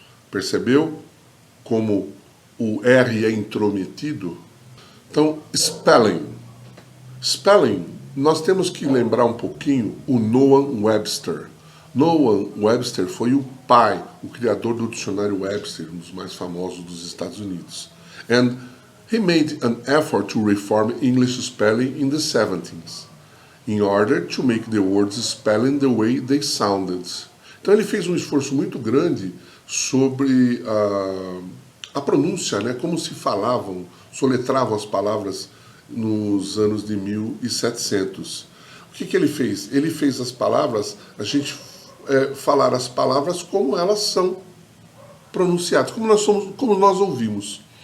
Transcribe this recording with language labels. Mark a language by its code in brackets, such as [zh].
[pt] Percebeu como o R é intrometido? Então, spelling. Spelling, nós temos que lembrar um pouquinho o Noam Webster. Noam Webster foi o pai, o criador do dicionário Webster, um dos mais famosos dos Estados Unidos. [en] And he made an effort to reform English spelling in the 70s. In order to make the words spelling the way they sounded. [pt] Então ele fez um esforço muito grande sobre a pronúncia, né, como se falavam, soletravam as palavras nos anos de 1700. O que ele fez? Ele fez as palavras, a gente falar as palavras como elas são pronunciadas, como nós ouvimos.